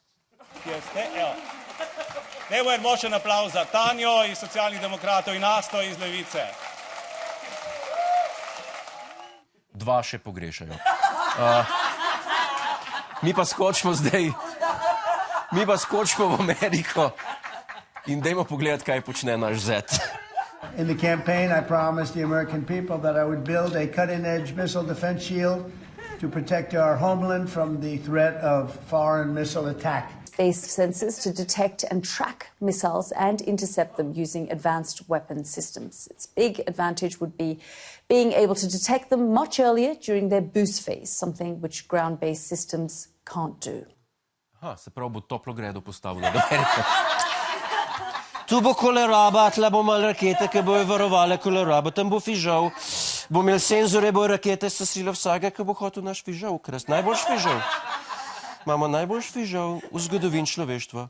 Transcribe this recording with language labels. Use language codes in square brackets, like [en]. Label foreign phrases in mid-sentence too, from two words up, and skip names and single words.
[sl] Evo en močen aplavz za Tanjo iz Socialnih demokratov in Asto iz Levice. Dva še pogrešajo. Mi pa skočimo zdaj, mi pa skočimo v Ameriko in dajmo pogledati, kaj počne naš zet. [en] In the campaign, I promised the American people that I would build a cutting-edge missile defense shield to protect our homeland from the threat of foreign missile attack. Based sensors to detect and track missiles and intercept them using advanced weapon systems. Its big advantage would be being able to detect them much earlier during their boost phase, something which ground-based systems can't do. [sl] Aha, se pravi, bo toplo gredo postavilo do Amerike. Tu bo koleraba, tle bo malo rakete, ki bojo varovale kolerabo, tam bo fižol, bo imel senzore, bo rakete sesile vsega, ki bo hotel naš fižol ukrast. Najboljš fižol. Imamo najboljš fižol v zgodovini človeštva.